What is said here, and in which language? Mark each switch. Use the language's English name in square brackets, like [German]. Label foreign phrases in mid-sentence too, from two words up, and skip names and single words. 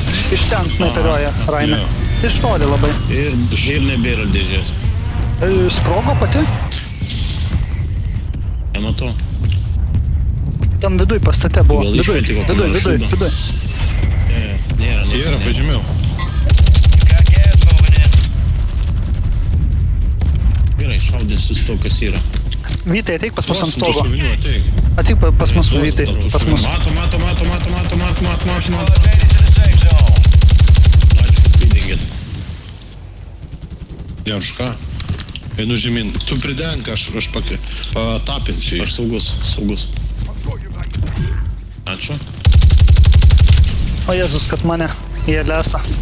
[Lithuanian] Iš ten snaiperiuoja, Raimė. jo. Iš toli labai. Ir nebėra dėžės. Sprogo pati? Nematau. Tam viduj pastate buvo. Gal Viduj, išmetė kokį viduj, nors viduj, šūdą? viduj. Nėra. Yra, pažymėjau. [English] Got gas moving in. [Lithuanian] Gerai, šaudysiu su to, kas yra. Vytai, ateik pas mus ant Duosim tų stogo. šovinių, ateik. Ateik pas mus, Duosim Vytai, tų pas mus. Mato. [English] Squad made it to the safe zone. [Lithuanian] Ačiū, kad pridengėt. Jauška. Einu žemyn. Tu pridenk, aš patapinsiu jį. Aš saugus. Ačiū. O Jėzus, kad mane jie lesa.